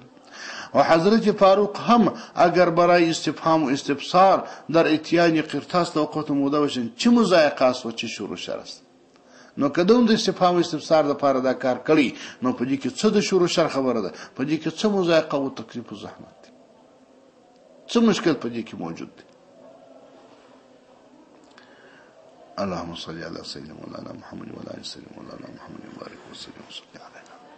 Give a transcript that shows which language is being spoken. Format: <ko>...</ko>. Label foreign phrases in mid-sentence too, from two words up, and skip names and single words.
<fa>و حضرت فاروق هم اگر برای استفهام و استفسار در اتیان قرطاس توقعت موده باشن چه مضایقه است و چه شور و شر است.</fa> <ps>نو کدوم د استفهام و استفسار دپاره دا کار کړي نو په دې کې څه د شور و شر خبره ده په دې کې څه مضایقه و تکلیف و زحمت دی څه مشکل په دې کې موجود دی.</ps> <ar>اللهم صل على سيدنا مولانا محمد وعلى ال سيدنا مولانا محمد وبارك وسلم وصل عليه.</ar>